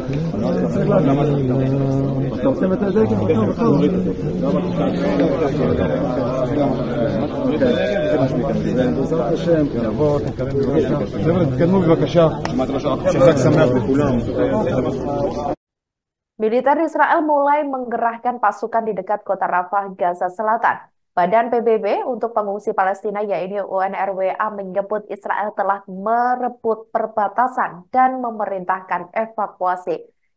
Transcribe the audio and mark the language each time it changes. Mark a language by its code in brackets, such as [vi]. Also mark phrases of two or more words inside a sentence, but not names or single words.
[he] אתה עושה את הדגל? בעזרת השם, תבוא, תתקדם בבקשה. חבר'ה, תתקדמו בבקשה. שחג שמח לכולם. [id] Militer Israel mulai menggerahkan pasukan di dekat kota Rafah, Gaza Selatan. Badan PBB untuk pengungsi Palestina yaitu UNRWA menyebut Israel telah merebut perbatasan dan memerintahkan evakuasi.